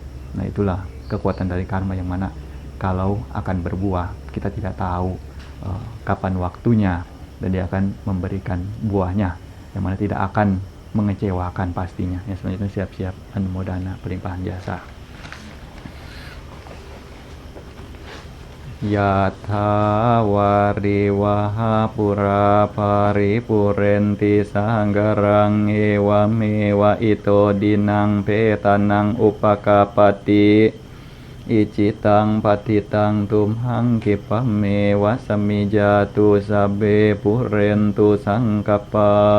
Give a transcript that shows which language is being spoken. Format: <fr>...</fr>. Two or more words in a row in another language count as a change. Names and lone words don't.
<id>Nah, itulah kekuatan dari karma yang mana kalau akan berbuah, kita tidak tahu kapan waktunya, dan dia akan memberikan buahnya yang mana tidak akan mengecewakan pastinya. Ya, selanjutnya siap-siap anumodana pelimpahan jasa.</id> <pi>Yatha wariwaha pura paripurenti sanggarang ewa mewa ito dinang petanang upakapati icitang patitang tumhang kipame wasamijatu sabe purentu sangkapa</pi>